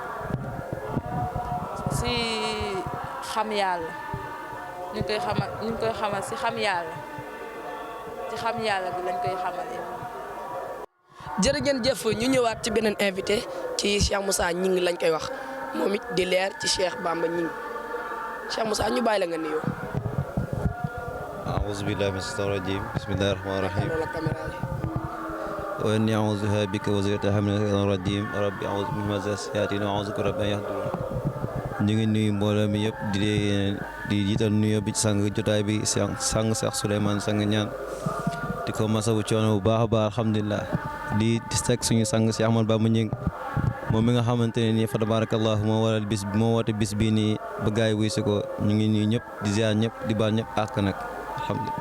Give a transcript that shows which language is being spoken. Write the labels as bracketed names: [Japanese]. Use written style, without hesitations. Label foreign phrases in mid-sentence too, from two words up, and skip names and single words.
[Wolof] si xam yàlla ñu ngi koy xamal si xam yàlla ci xam yàlla bi lañ koy xamale. jërëjëf ñu ñëwaat ci beneen invité ci Cheikh Moussa Gningue lañ koy wax moom it di leer ci Cheikh Bamba Gningue Cheikh Moussa ñu bàyyi la nga nuyoo. [Arabic] أعوذ بالله من الشيطان الرجيم بسم الله الرحمن الرحيم وإني أعوذها بك وزرتها من الشيطان الرجيم ربي أعوذ بك من همزات الشياطين وأعوذ بك رب أن يحضرون [Wolof] ñu ngi nuyu mbooloo mi yëpp di jiital nuyoo bi sang jotaay bi sang Cheikh Souleymane sang ñaan di ko masawu coono bu baax a baax alhamdulilah di teg suñu sang si Ahmad Bamba Ñing moom mi nga xamante ne nii fa tabarakallahu moo waral bis moo woote bis bii nii ba gaay yi wuy si ko ñu ngi nii ñëpp di ziar ñëpp di baal ñëpp àq nag alhamdulilah.